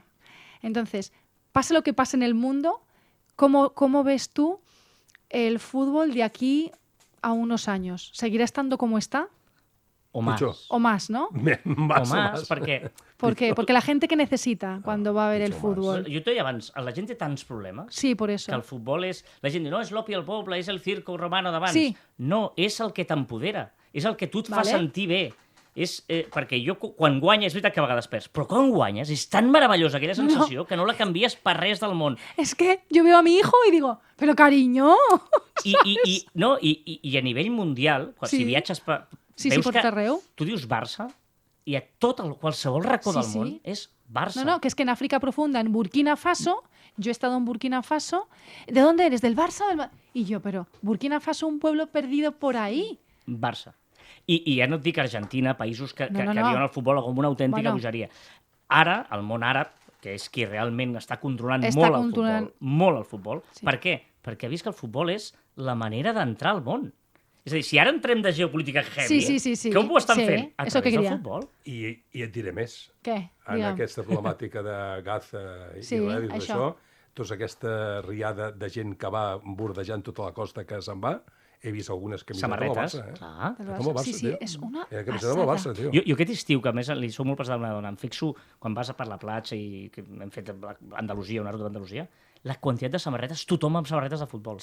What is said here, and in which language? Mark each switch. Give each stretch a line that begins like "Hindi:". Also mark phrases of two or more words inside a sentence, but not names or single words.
Spanish: Entonces, pase lo que pase en el mundo, ¿cómo ves tú el fútbol de aquí a unos años? ¿Seguirá estando como está? O más. Mucho. O más, ¿no? Más o más, perquè ¿Por qué? Porque la gente que necesita cuando va a ver el mucho más. fútbol.
Catalan: jo t'ho deia abans, la gent té tants problemes
Spanish: Sí, por que eso.
Catalan: el futbol és... La gent diu, no, és l'opi al poble, és el
Spanish: circo romano
Catalan: d'abans. Sí. No, és el que t'empodera, és el que tu et fa Vale. sentir bé. És, perquè jo, quan guanyes, és veritat que a vegades perds, però quan guanyes és tan meravellosa aquella sensació que no la canvies per res del món.
Spanish: Es que yo veo a mi hijo y digo, pero cariño.
Catalan: I a nivell mundial, si Sí. viatges
Spanish: Sí,
Catalan: veus
Spanish: por que
Catalan: arreu. tu dius Barça i a qualsevol racó Sí, del món sí. és Barça.
Spanish: No, que es que en África Profunda, en Burkina Faso, yo he estado en Burkina Faso. ¿De dónde eres? ¿Del Barça o del Y yo, pero Burkina Faso, un pueblo perdido por ahí. Barça.
Catalan: I ja no et dic Argentina, països que No. viuen el futbol com una autèntica Bueno. bogeria. Ara, el món àrab, que és qui realment està controlant Està molt controlant. el futbol, molt el futbol. Sí. Per què? Perquè ha vist que el futbol és la manera d'entrar al món. És a dir, si ara entrem de geopolítica heavy, Sí. com ho estan Sí, fent? A
Spanish: eso que
Catalan: través del
Spanish: quería.
Catalan: futbol. I et diré més.
Spanish: ¿Qué?
Catalan: En
Spanish: Diga.
Catalan: aquesta problemàtica de Gaza i Sí, Israel i tot això. això, tota aquesta riada de gent que va bordejant tota la costa que se'n va, he vist algunes camisetes Samarretes, del Barça, clar. Del Com el Barça, Sí, tio. és una
Spanish: Era camiseta del
Catalan: passada. Barça, tio. Jo aquest estiu, que a més li sou molt pesada a una dona, em fixo quan vas per la platja i que hem fet Andalusia, una ruta d'Andalusia, la quantitat de samarretes, tothom amb samarretes de futbol.